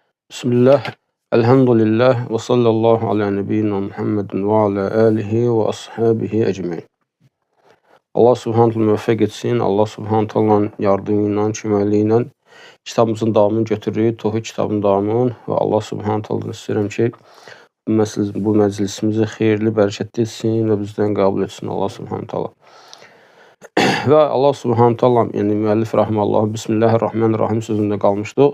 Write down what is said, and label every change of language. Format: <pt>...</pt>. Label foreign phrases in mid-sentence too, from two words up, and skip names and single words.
<ar>بسم الله الحمد لله وصلى الله على نبينا محمد وعلى آله وأصحابه أجمعين. الله سبحانه تعالى</ar> <az>müvəffəq etsin.</az> <ar>الله سبحانه تعالى</ar> <az>yardımı ilə, köməkliyi ilə kitabımızın davamını götürürük. Tohid kitabının davamını və</az> <ar>الله سبحانه تعالى</ar> <az>istəyirəm ki, bu məclisimizi xeyirli, bərəkətli etsin və bizdən qəbul etsin</az> <ar>الله سبحانه تعالى.</ar> <az>Və</az> <ar>الله سبحانه تعالى,</ar> <az>yəni müəllif rahmanallah, Bismillahirrahmanirrahim sözündə qalmışdıq.</az>